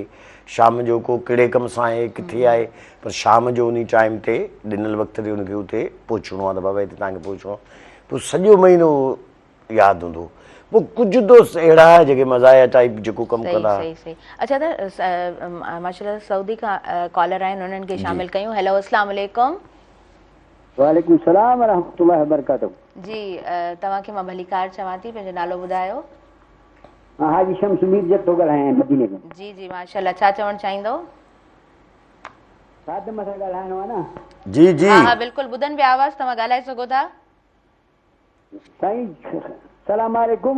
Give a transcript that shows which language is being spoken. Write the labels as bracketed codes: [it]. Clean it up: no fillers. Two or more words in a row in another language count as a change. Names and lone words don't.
[sd] शाम जो को कहिड़े कम सां आहे किथे आहे, पर शाम जो उन टाइम ते ॾिनल वक़्त ते उनखे उते पहुचणो आहे त बाबा हिते तव्हांखे पहुचणो आहे। पोइ सॼो महीनो यादि हूंदो। पोइ कुझु दोस्त अहिड़ा जेके मज़ाया टाइप जेको कमु कंदा। सही सही। अच्छा त माशाल्लाह सऊदी खां कॉलर आहिनि, उन्हनि खे शामिल कयूं। हेलो [ar] السلام عليكم. وعليكم السلام ورحمة الله وبركاته. [sd] जी तव्हांखे मां भलीकार चवां थी, पंहिंजो नालो ॿुधायो। हाजी शम्स मीर जट थो ॻाल्हायां मदीने खां। जी जी माशाल्लाह, छा चवणु चाहींदो? खादम सां ॻाल्हाइणो आहे न? जी जी हा हा बिल्कुलु ॿुधनि पिया आवाज़, तव्हां ॻाल्हाए सघो था। साईं [ar] سلام عليكم.